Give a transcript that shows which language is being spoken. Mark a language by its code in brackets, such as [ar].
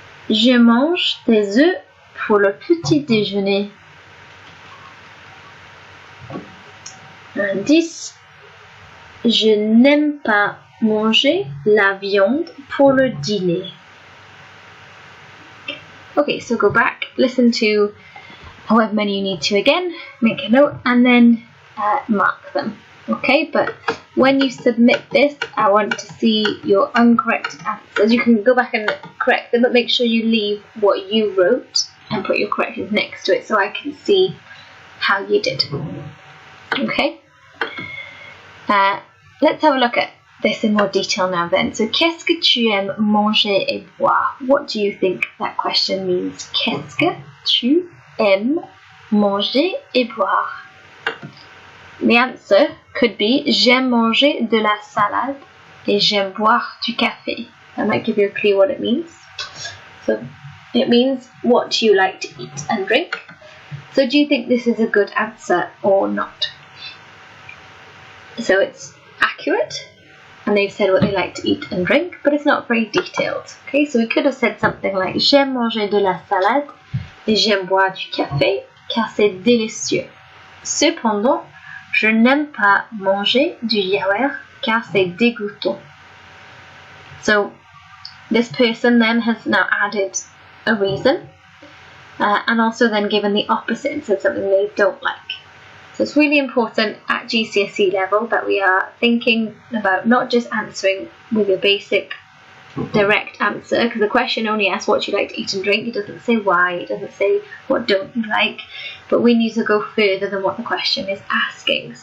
[fr] Je mange des œufs pour le petit déjeuner. Indice. Je n'aime pas manger la viande pour le dîner. [en] Okay, so go back, listen to however many you need to again, make a note, and then mark them. Okay, but when you submit this, I want to see your uncorrected answers. You can go back and correct them, but make sure you leave what you wrote and put your corrections next to it so I can see how you did. Okay, let's have a look at this in more detail now then. [fr] So, qu'est-ce que tu aimes manger et boire? [en] What do you think that question means? [fr] Qu'est-ce que tu aimes manger et boire? [en] The answer could be [fr] j'aime manger de la salade et j'aime boire du café. [en] That might give you a clue what it means. So it means what do you like to eat and drink. So do you think this is a good answer or not? So it's accurate and they've said what they like to eat and drink, but it's not very detailed. Okay, so we could have said something like [fr] j'aime manger de la salade et j'aime boire du café car c'est délicieux. Cependant, je n'aime pas manger du yaourt car c'est dégoûtant. [en] So this person then has now added a reason and also then given the opposite and said something they don't like. So it's really important at GCSE level that we are thinking about not just answering with a basic direct answer, because the question only asks what you like to eat and drink. It doesn't say why, it doesn't say what don't you like, but we need to go further than what the question is asking.